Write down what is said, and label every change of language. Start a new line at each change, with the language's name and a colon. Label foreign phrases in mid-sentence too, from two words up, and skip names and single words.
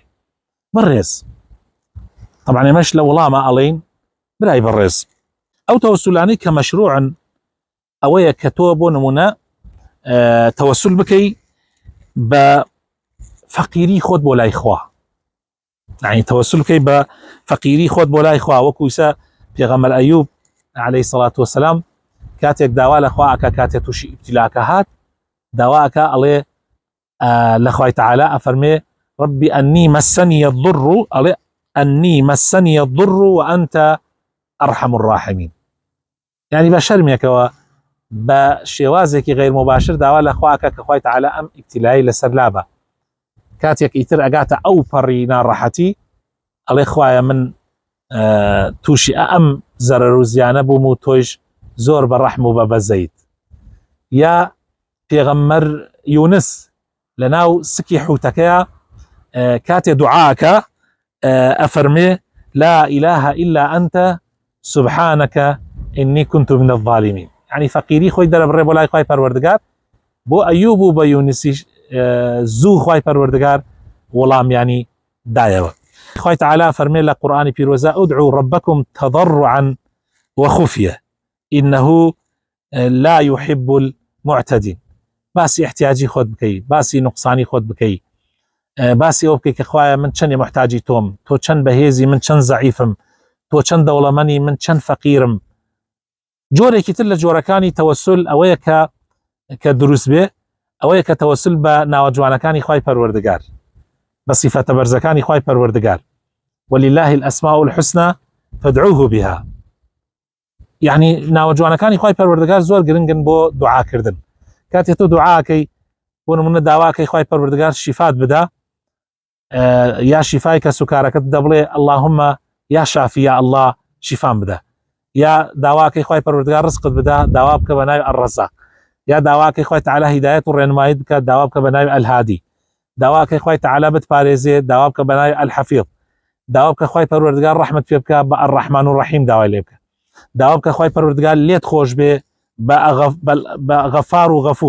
Central Kurdish: بەڕێز طبعا ئێمەش لە وەڵامە ئەڵێین برای بەڕێز ئەو تەوەسولانەی کە مەشروعن ئەوەیە کە تۆ بۆ نمونە تەوەسول بکەی بە فەقیری خۆت بۆ لای خوا، يعني تەوەسول بکەی بە فەقیری خۆت بۆ لای خوا، وەکو ئیسا پێغەمبەر ئەیوب
Arabic: عليه الصلاة والسلام
Central Kurdish: کاتێک داوا لە خوا ئەکا کاتێک تووشی ئیبتیلاکە هات داوا ئەکا ئەڵێ لە خوای تەعالا ئەفەرمێ
Arabic: ربي أني مسني الضر
Central Kurdish: أڵێ
Arabic: أني مسني الضر وأنت أرحم الراحمين،
Central Kurdish: يعني بە شەرمێکەوە بە شێوازێکی
Arabic: غیر مباشر
Central Kurdish: داوا لە خوا ئەکا کە خوای تەعالا ئەم ئیبتیلایی لەسەر لابە. کاتێک ئیتر ئەگاتە ئەو پەڕی ناڕەحەتی ئەڵێ خوایە من تووشی ئەم زەرەر و زیانە بووم و تۆیش زۆر بەڕەحم و بەبەزەیت. یا پێغەمبەر یونس لە ناو سکی حوتەکەیە کاتێ دوعاکە ئەفەرمێ
Arabic: لا إله إلا أنت سبحانك إني كنت من الظالمين،
Central Kurdish: يعني فەقیری خۆی دەرەبڕێ بۆ لای خوای پەروەردگار بۆ ئەیوب و بە یونسی زوو خوای پەروەردگار وەڵامیانی دایەوە. خوای تەعالا فەرمێ لە قورئانی پیرۆزە
Arabic: ادعوا ربكم تضرعا وخفية إنه لا يحب المعتدين.
Central Kurdish: باسی احتیاجی خۆت بکەی، باسی نقصانی خۆت بکەی، باسی ئەو بکەی کە خوایە من چەندێ محتاجی تۆم، تۆ چەند بەهێزی من چەند زەعیفم، تۆ چەند دەوڵەمەنی من چەند فەقیرم. جۆرێکی تر لە جۆرەکانی تەوەسول ئەوەیە کە دروست بێ ئەوەیە کە تەوەسول بە ناوەجوانەکانی خوای پەروەردگار بە سیفەتە بەرزەکانی خوای پەروەردگار
Arabic: ولله الأسماء الحسنى فادعوه بها،
Central Kurdish: يعني ناوەجوانەکانی خوای پەروەردگار زۆر گرنگن بۆ دوعاکردن. کاتێ تۆ دوعاکەی بۆ نمونە داواکەی خوای پەروەردگار شیفات بدا یا شیفای کە سوکارەکەت دەبڵێ
Arabic: اللهم یا شافی
Central Kurdish: یا الله شیفام بدا، یا داواکەی خوای پەروەردگار ڕزقت بدا داوا بکە بە ناوی الرەزاق، یا داواکەی خوای تەعالا هیدایەت و ڕێنماییت بکە داوا بکە بە ناوی الهادی، داواکەی خوای تەعالا بتپارێزێ داوا بکە بە ناوی الحەفیظ، داوا بکە خوای پەروەردگار ڕەحمەت پێ بکە بە
Arabic: الرەحمان الرەحیم
Central Kurdish: داوای لێ بکە، داوا بکە خوای پەروەردگار لێت خۆش بێ بە غەفار و غەفور.